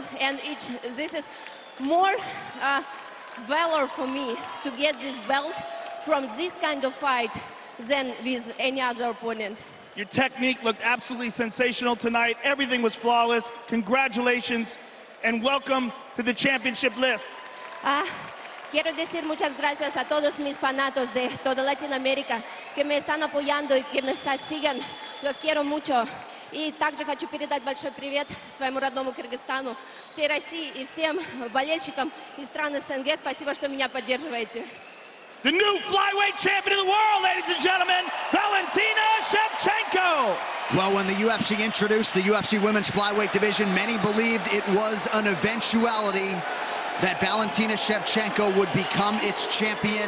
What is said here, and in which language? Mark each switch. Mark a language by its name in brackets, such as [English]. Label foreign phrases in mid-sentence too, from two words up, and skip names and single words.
[English] And this is more valor for me to get this belt from this kind of fight than with any other opponent. Your technique looked absolutely sensational tonight. Everything was flawless. Congratulations and welcome to the championship list. [Spanish] Quiero decir muchas gracias a todos mis fanatos de toda Latinoamérica que me están apoyando y que me siguen. Los quiero mucho. [Russian] И также хочу передать большой привет своему родному Кыргызстану, всей России и всем болельщикам из стран СНГ. Спасибо, что меня поддерживаете. [English] The new flyweight champion of the world, ladies and gentlemen, Valentina Shevchenko. Well, when the UFC introduced the UFC women's flyweight division, many believed it was an eventuality that Valentina Shevchenko would become its champion.